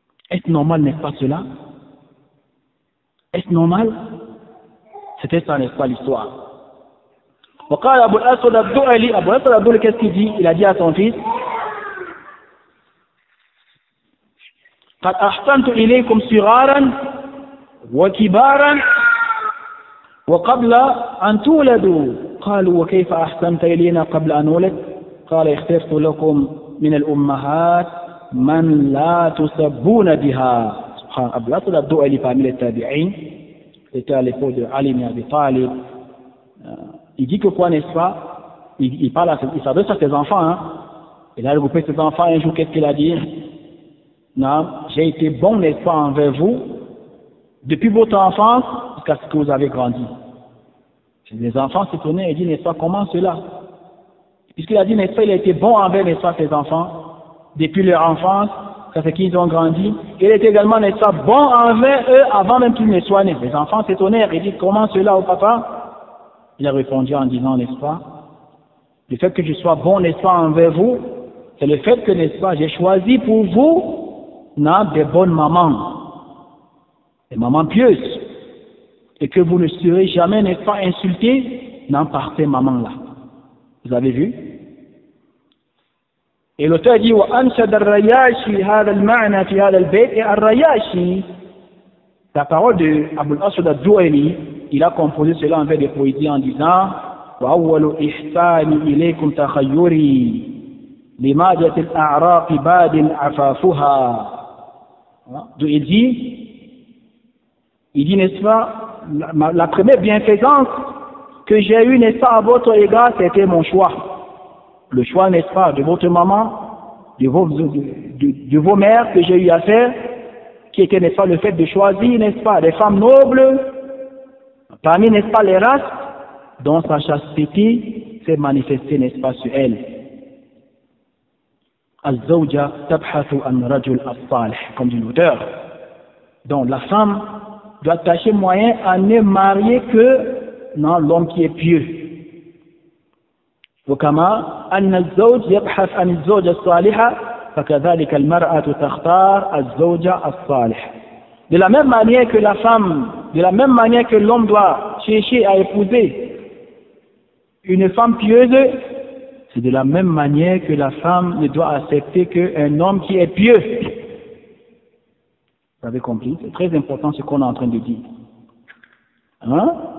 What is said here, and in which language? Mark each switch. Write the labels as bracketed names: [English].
[French] Est-ce normal, n'est-ce pas, cela? Est-ce normal? C'était ça, n'est-ce pas, l'histoire. [Arabic] وقال أبو الأسود الدؤلي, [French] Abu al-Aswad al-Du'ali, qu'est-ce qu'il dit? Il a dit à son fils, [Arabic] قد أحسنت إليكم صغارا وكبارا وقبل أن تولدوا. قالوا وكيف أحسنت إلينا قبل أن نولد؟ قال اخترت لكم من الأمهات من لا تسبون بها. سبحان [French] أبو الأسود al-Du'ali parmi les tabi'in, c'était à l'époque de Ali ibn Abi Talib. Il dit que quoi, n'est-ce pas, il s'adresse à ses enfants, hein. Il a regroupé ses enfants un jour, qu'est-ce qu'il a dit? Non, j'ai été bon, n'est-ce pas, envers vous, depuis votre enfance jusqu'à ce que vous avez grandi. Les enfants s'étonnaient et disent, n'est-ce pas, comment cela? Puisqu'il a dit, n'est-ce pas, il a été bon envers, n'est-ce pas, ses enfants, depuis leur enfance, jusqu'à ce qu'ils ont grandi. Il était également, n'est-ce pas, bon envers eux avant même qu'ils ne soient nés. Les enfants s'étonnèrent et disent, comment cela au papa? Il a répondu en disant, n'est-ce pas, le fait que je sois bon, n'est-ce pas, envers vous, c'est le fait que, n'est-ce pas, j'ai choisi pour vous, non, des bonnes mamans, des mamans pieuses, et que vous ne serez jamais, n'est-ce pas, insultés, non, par ces mamans-là. Vous avez vu? Et l'auteur dit, [Arabic] وَأَنْشَدَ الرَّيَاشِي هَذَا الْمَعْنَى فِي هَذَا الْبَيْتِ. [French] Et Ar-Rayashi, la parole de Abu al-Aswad al-Du'ali, il a composé cela en vers de poésie en disant [Arabic] وَأَوَّلُ إِحْسَانِ إِلَيْكُمْ تَخَيُّرِي لِمَاجَةِ الْأَعْرَاقِ بَادٍ عَفَافُهَا. [French] D'où il dit, n'est-ce pas, la première bienfaisance que j'ai eue, n'est-ce pas, à votre égard, c'était mon choix. Le choix, n'est-ce pas, de votre maman, de vos mères que j'ai eu à faire, qui était, n'est-ce pas, le fait de choisir, n'est-ce pas, des femmes nobles, parmi, n'est-ce pas, les races, dont sa chasteté s'est manifestée, n'est-ce pas, sur elle. [Arabic] Az-zawja tabhathu an rajul as-salih, [French] comme dit l'auteur. Donc la femme doit tâcher moyen à ne marier que l'homme qui est pieux. [Arabic] وكما أن الزوج يبحث عن الزوجة الصالحة فكذلك المرأة تختار الزوجة الصالح. [French] De la même manière que la femme, de la même manière que l'homme doit chercher à épouser une femme pieuse, c'est de la même manière que la femme ne doit accepter qu'un homme qui est pieux. Vous avez compris? C'est très important ce qu'on est en train de dire. Hein?